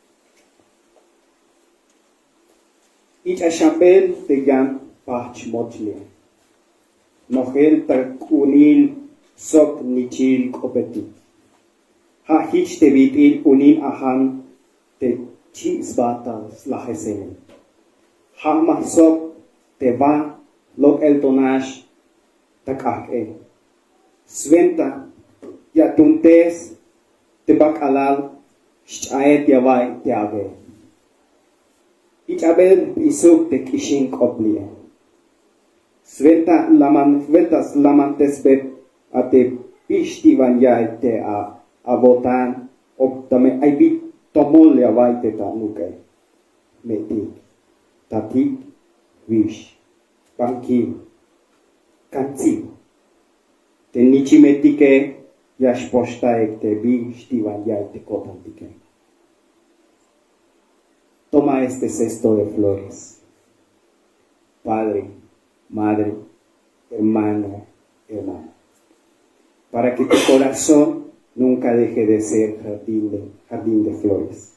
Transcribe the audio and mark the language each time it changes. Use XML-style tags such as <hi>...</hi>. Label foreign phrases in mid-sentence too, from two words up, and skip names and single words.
<tzo>Ich ashambel te yan pach motle. Nohel takunil sok nichil kopeti. Ha hich te vitil unil ahan te chisbata slahesene. Ha mahsok te va lok el tonash takake. Sventa ya tuntes te bakalal shaet yavai te ave. Ichabel isuk te kishin koplie. Sventas lamantes bet ate pishti vanyai te a votan optame aibit tomol ya vaite ta nuke. Metik, tatik, vish, banki, kanzi. Te nichi metike yash posta ek te pishti vanyai te kotantike.</tzo> <es>Toma este cesto de flores, padre, madre, hermano, hermana, para que tu corazón nunca deje de ser jardín de flores.</es>